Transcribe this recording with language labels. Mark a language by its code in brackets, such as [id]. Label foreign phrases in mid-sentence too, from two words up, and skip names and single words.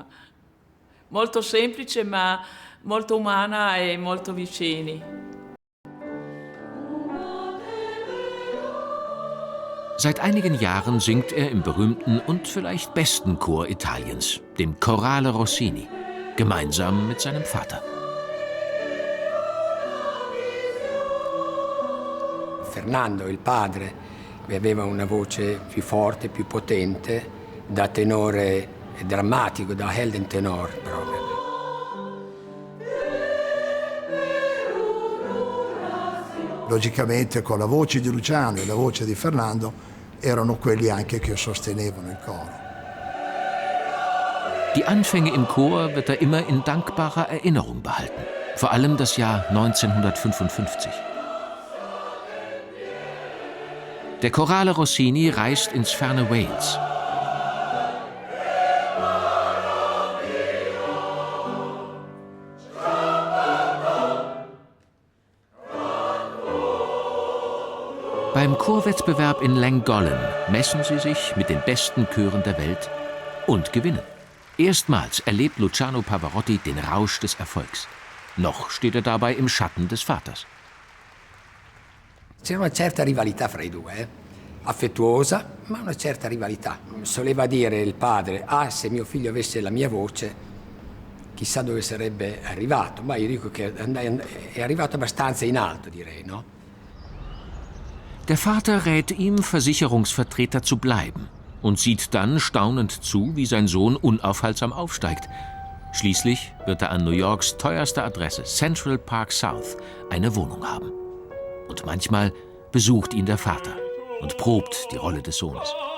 [it] Molto semplice, ma molto umana e molto vicini. [de] Seit einigen Jahren singt er im berühmten und vielleicht besten Chor Italiens, dem Corale Rossini. Gemeinsam mit seinem Vater. [it] Fernando, il padre, aveva una voce più forte, più potente, da tenore drammatico, da Heldentenor proprio. Logicamente con la voce di Luciano e la voce di Fernando erano quelli anche che sostenevano il coro. [de] Die Anfänge im Chor wird er immer in dankbarer Erinnerung behalten. Vor allem das Jahr 1955. Der Corale Rossini reist ins ferne Wales. Beim Chorwettbewerb in Llangollen messen sie sich mit den besten Chören der Welt und gewinnen. Erstmals erlebt Luciano Pavarotti den Rausch des Erfolgs. Noch steht er dabei im Schatten des Vaters. [it] C'era una certa rivalità fra i due, affettuosa, ma una certa rivalità. Soleva dire il padre, se mio figlio avesse la mia voce, chissà dove sarebbe arrivato. Ma io dico che è arrivato abbastanza in alto, direi, no? [de] Der Vater rät ihm, Versicherungsvertreter zu bleiben. Und sieht dann staunend zu, wie sein Sohn unaufhaltsam aufsteigt. Schließlich wird er an New Yorks teuerster Adresse, Central Park South, eine Wohnung haben. Und manchmal besucht ihn der Vater und probt die Rolle des Sohnes.